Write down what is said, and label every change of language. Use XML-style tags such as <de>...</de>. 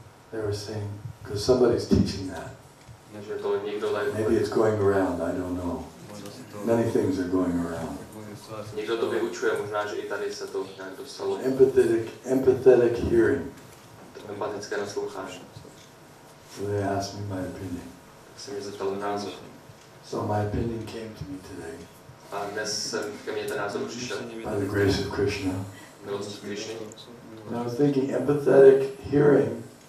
<en>They were saying, because somebody's teaching that.</en> <cs>Že to někdo tady</cs> <en>Maybe it's going around, I don't know. Many things are going around.</en> <cs>někdo to vyučuje, možná, že i tady se to nějak dostalo.</cs> <en>Empathetic hearing.</en> <cs>To empatické naslouchání.</cs> <en>So they asked me my opinion.</en> <cs>Tak se mě zeptal názor.</cs> <en>So my opinion came to me today.</en> <cs>A dnes jsem ke mně ten názor přišel.</cs> <en>By the grace of Krishna.</en> <cs>Milostí Krišny.</cs> <en>And I was thinking empathetic hearing.</en>